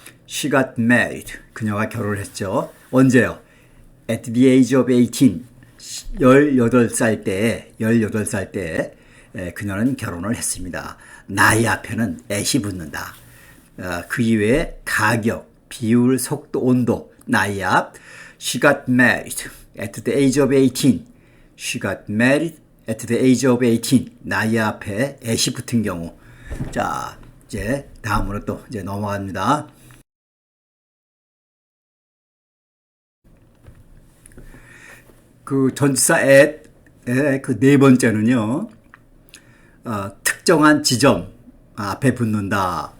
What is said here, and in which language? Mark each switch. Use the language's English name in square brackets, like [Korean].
[English] She got married. [Korean] 그녀가 결혼을 했죠. 언제요? [English] At the age of 18. [Korean] 18살 때에 그녀는 결혼을 했습니다. 나이 앞에는 at이 붙는다. 그 이외에 가격, 비율, 속도, 온도, 나이 앞. [English] She got married at the age of 18. She got married at the age of 18. [Korean] 나이 앞에 at이 붙은 경우. 자, 이제 다음으로 또 이제 넘어갑니다. 그 전치사 at의 그 네 번째는요, 특정한 지점 앞에 붙는다.